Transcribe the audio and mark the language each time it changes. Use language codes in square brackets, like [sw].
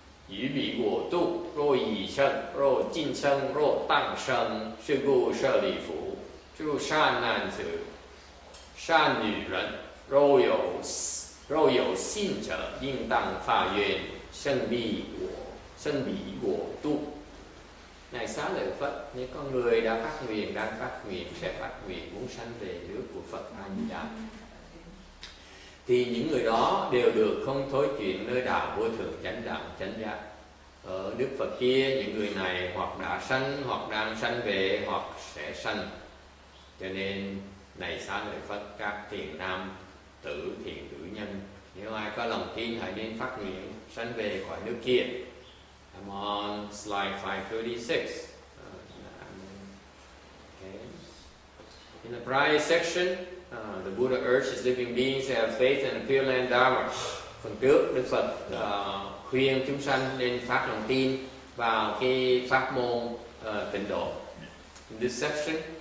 [zh] 于彼我度，若已生，若尽生，若当生，是故舍利弗，诸善男子、善女人，若有信者，应当发愿，胜彼我度. [vi] Này xá lợi Phật, những con người đã phát nguyện, đang phát nguyện, sẽ phát nguyện muốn sanh về nước của Phật A Di Đà, thì những người đó đều được không thối chuyển nơi đạo vô thượng chánh đạo chánh giác. Ở nước Phật kia, những người này hoặc đã sanh, hoặc đang sanh về, hoặc sẽ sanh. Cho nên này xá lợi Phật, các thiện nam tử, thiện nữ nhân, nếu ai có lòng tin hãy nên phát nguyện sanh về khỏi nước kia. [en] I'm on slide 536. Okay. In the prior section, the Buddha urged his living beings to have faith in the Pure Land Dharma. [vi] Phần trước, Đức Phật khuyên chúng sanh nên phát lòng tin vào cái pháp môn tịnh độ. [en] In this section,